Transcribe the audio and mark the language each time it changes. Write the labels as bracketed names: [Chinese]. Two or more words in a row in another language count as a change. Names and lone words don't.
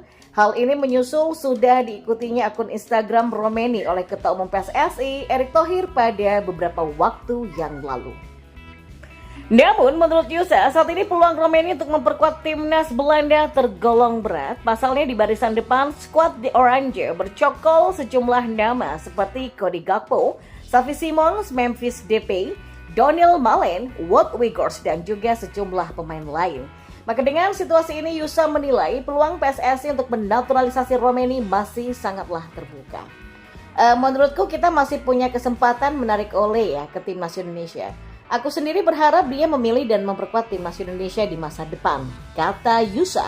[Indonesian] Hal ini menyusul sudah diikutinya akun Instagram Romeni oleh Ketua Umum PSSI, Erick Thohir, pada beberapa waktu yang lalu. Namun, menurut Yusa, saat ini peluang Romeni untuk memperkuat timnas Belanda tergolong berat. Pasalnya di barisan depan, skuad The Orange bercokol sejumlah nama seperti Cody Gakpo, Xavi Simons, Memphis Depay, Daniel Malen, Wout Weghorst, dan juga sejumlah pemain lain. Maka dengan situasi ini, Yusa menilai peluang PSSI untuk menaturalisasi Romeni masih sangatlah terbuka. Menurutku kita masih punya kesempatan menarik Ole ya ke timnas Indonesia. Aku sendiri berharap dia memilih dan memperkuat timnas Indonesia di masa depan, kata Yusa.